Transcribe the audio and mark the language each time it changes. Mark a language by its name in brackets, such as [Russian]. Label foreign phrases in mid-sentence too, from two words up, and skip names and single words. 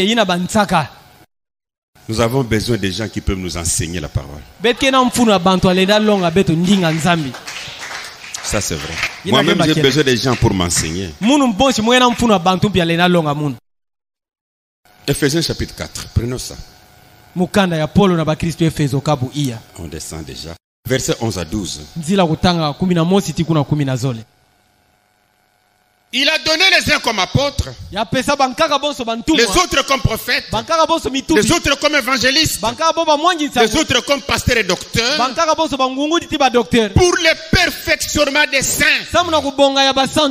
[French] Nous avons besoin des gens qui peuvent nous enseigner la parole. Ça c'est vrai. Moi-même j'ai besoin des gens pour m'enseigner. Ephésiens chapitre 4, prenons ça. [Kituba (Democratic Republic of Congo)] mukanda ya Paulo na bakristo Efeso kabu iya. [French] On descend déjà. Verset 11 à 12. [Kituba (Democratic Republic of Congo)] Nzila kutanga 11 tikuna 10 zole. [French] Il a donné les uns comme apôtres, les autres comme prophètes, les autres comme évangélistes, les autres comme pasteurs et docteurs, pour le perfectionnement des saints.